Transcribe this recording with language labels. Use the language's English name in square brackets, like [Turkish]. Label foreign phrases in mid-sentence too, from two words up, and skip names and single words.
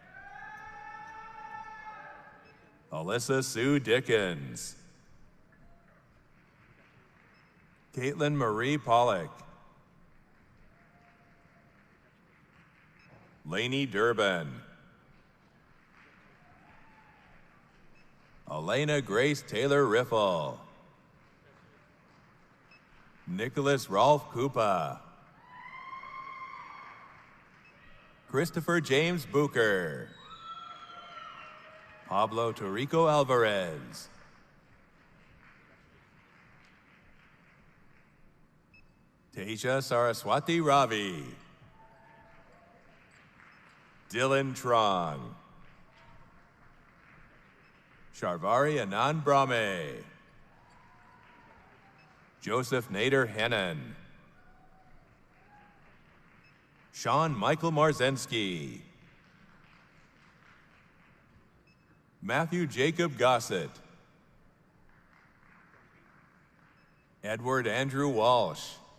[English] Alyssa Sue Dickens. Caitlin Marie Pollock. Lainey Durbin. Elena Grace Taylor Riffle. Nicholas Rolf Koopa. Christopher James Booker. Pablo Torrico Alvarez. Teja Saraswati Ravi. Dylan Trong. Sharvari Anand Brahme. Joseph Nader Hennon. Sean Michael Marzensky. Matthew Jacob Gossett. Edward Andrew Walsh.